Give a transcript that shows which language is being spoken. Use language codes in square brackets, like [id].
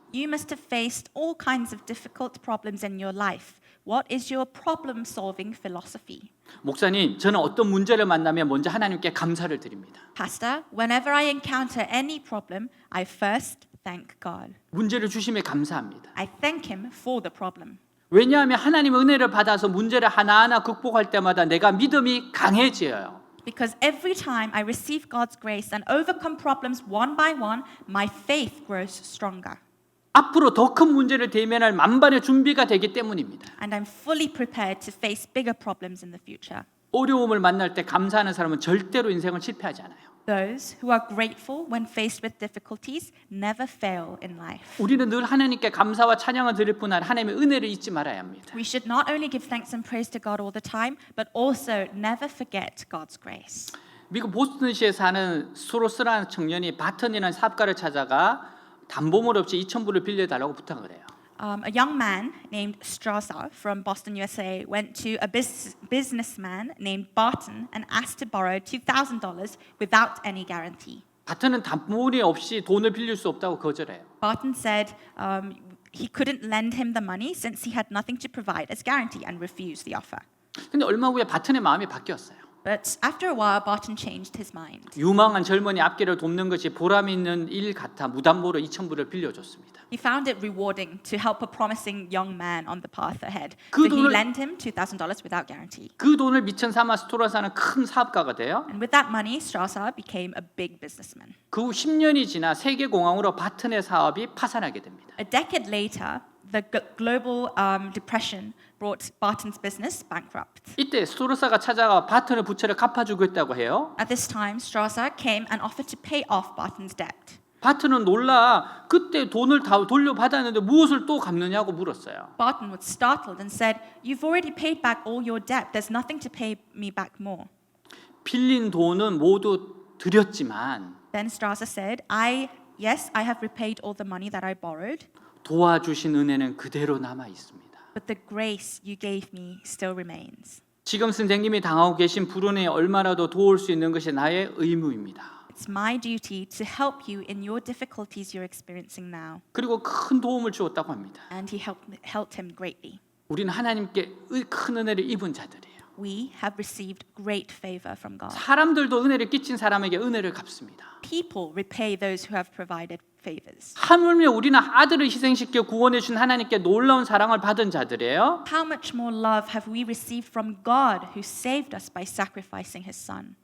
[en] You must have faced all kinds of difficult problems in your life. What is your problem-solving philosophy? [ko] 목사님, 저는 어떤 문제를 만나면 먼저 하나님께 감사를 드립니다. [en] Pastor, whenever I encounter any problem, I first thank God. [ko] 문제를 주심에 감사합니다. [en] I thank Him for the problem. [ko] 왜냐하면 하나님의 은혜를 받아서 문제를 하나하나 극복할 때마다 내가 믿음이 강해져요. [en] Because every time I receive God's grace and overcome problems one by one, my faith grows stronger. [ko] 앞으로 더 큰 문제를 대면할 만반의 준비가 되기 때문입니다. [en] And I'm fully prepared to face bigger problems in the future. [ko] 어려움을 만날 때 감사하는 사람은 절대로 인생을 실패하지 않아요. [en] Those who are grateful when faced with difficulties never fail in life. [ko] 우리는 늘 하나님께 감사와 찬양을 드릴 뿐 아니라 하나님의 은혜를 잊지 말아야 합니다. [en] We should not only give thanks and praise to God all the time, but also never forget God's grace. [ko] 미국 보스턴시에 사는 스로스라는 청년이 바튼이라는 사업가를 찾아가 담보물 없이 2,000불을 빌려달라고 부탁을 해요. [en] A young man named Strasser from Boston, USA, went to a businessman named Barton and asked to borrow $2,000 without any guarantee. [ko] 바튼은 담보물이 없이 돈을 빌릴 수 없다고 거절해요. [en] Barton said he couldn't lend him the money since he had nothing to provide as guarantee and refused the offer. [ko] 근데 얼마 후에 바튼의 마음이 바뀌었어요. [en] But after a while, Barton changed his mind. [ko] 유망한 젊은이 앞길을 돕는 것이 보람 있는 일 같아 무담보로 2,000불을 빌려줬습니다. [en] He found it rewarding to help a promising young man on the path ahead. [ko] 그 [en] So he [ko] 돈을- [en] lent him $2,000 without guarantee. [ko] 그 돈을 미천 삼아 스토라사는 큰 사업가가 돼요. [en] And with that money, Strasser became a big businessman. [ko] 그 후 10년이 지나 세계 공항으로 바튼의 사업이 파산하게 됩니다. [en] A decade later, the global depression brought Barton's business bankrupt. [ko] 이때 스토라사가 찾아가 바튼의 부채를 갚아주겠다고 해요. [en] At this time, Strasser came and offered to pay off Barton's debt. [ko] 바튼은 놀라 그때 돈을 다 돌려받았는데 무엇을 또 갚느냐고 물었어요. [en] Barton was startled and said, "You've already paid back all your debt. There's nothing to pay me back more." [ko] 빌린 돈은 모두 드렸지만 [en] Then Strasser said, Yes, I have repaid all the money that I borrowed, [ko] 도와주신 은혜는 그대로 남아 있습니다. [en] but the grace you gave me still remains. [ko] 지금 선생님이 당하고 계신 불운에 얼마라도 도울 수 있는 것이 나의 의무입니다. [en] It's my duty to help you in your difficulties you're experiencing now. [ko] 그리고 큰 도움을 주었다고 합니다. [en] And he helped him greatly. [ko] 우리는 하나님께 큰 은혜를 입은 자들이에요. [en] We have received great favor from God. [ko] 사람들도 은혜를 끼친 사람에게 은혜를 갚습니다. [en] People repay those who have provided favors. [ko] 하물며 우리는 아들을 희생시켜 구원해 준 하나님께 놀라운 사랑을 받은 자들이에요. [en] How much more love have we received from God who saved us by sacrificing his son?